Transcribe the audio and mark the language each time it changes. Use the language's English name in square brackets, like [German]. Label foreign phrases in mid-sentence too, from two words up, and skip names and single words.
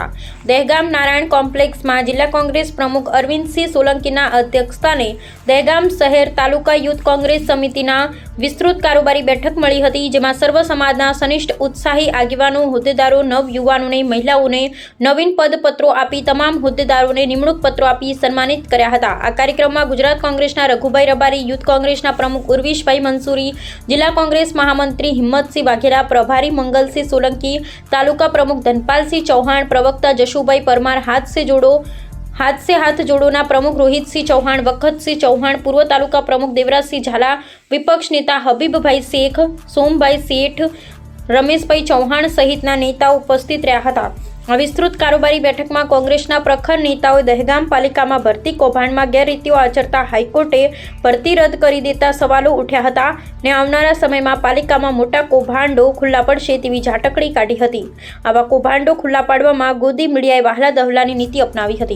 [Gujarati] દહેગામ નારાયણ કોમ્પ્લેક્સમાં જિલ્લા કોંગ્રેસ પ્રમુખ અરવિંદસિંહ સોલંકીના અધ્યક્ષસ્થાને દહેગામ શહેર તાલુકા યુથ કોંગ્રેસ સમિતિના વિસ્તૃત કારોબારી બેઠક મળી હતી, જેમાં સર્વ સમાજના સનિષ્ઠ ઉત્સાહી આગેવાનો, હોદ્દેદારો, નવ યુવાનોને, મહિલાઓને નવીન પદપત્રો આપી તમામ હોદ્દેદારોને નિમણૂક પત્રો આપી સન્માનિત કર્યા હતા। આ કાર્યક્રમમાં ગુજરાત કોંગ્રેસના રઘુભાઈ રબારી, યુથ કોંગ્રેસના પ્રમુખ ઉર્વિશભાઈ મંસૂરી, જિલ્લા કોંગ્રેસ મહામંત્રી હિંમતસિંહ વાઘેલા, પ્રભારી મંગળસિંહ સોલંકી, તાલુકા પ્રમુખ ધનપાલસિંહ ચૌહાણ, પ્રવક્તા જશુભાઈ પરમાર, હાથ સે હાથ જોડોના પ્રમુખ રોહિતસિંહ ચૌહાણ, વખતસિંહ ચૌહાણ, પૂર્વ તાલુકા પ્રમુખ દેવરાજસિંહ ઝાલા, વિપક્ષ નેતા હબીબભાઈ શેખ, સોમભાઈ શેઠ, રમેશભાઈ ચૌહાણ સહિતના નેતાઓ ઉપસ્થિત રહ્યા હતા। આ વિસ્તૃત કારોબારી બેઠકમાં કોંગ્રેસના પ્રખર નેતાઓએ દહેગામ પાલિકામાં ભરતી કૌભાંડમાં ગેરરીતિઓ આચરતા હાઈકોર્ટે ભરતી રદ કરી દેતા સવાલો ઉઠ્યા હતા ને આવનારા સમયમાં પાલિકામાં મોટા કૌભાંડો ખુલ્લા પડશે તેવી ઝાટકણી કાઢી હતી। આવા કૌભાંડો ખુલ્લા પાડવામાં ગોદી મીડિયાએ વહાલા દહલાની નીતિ અપનાવી હતી।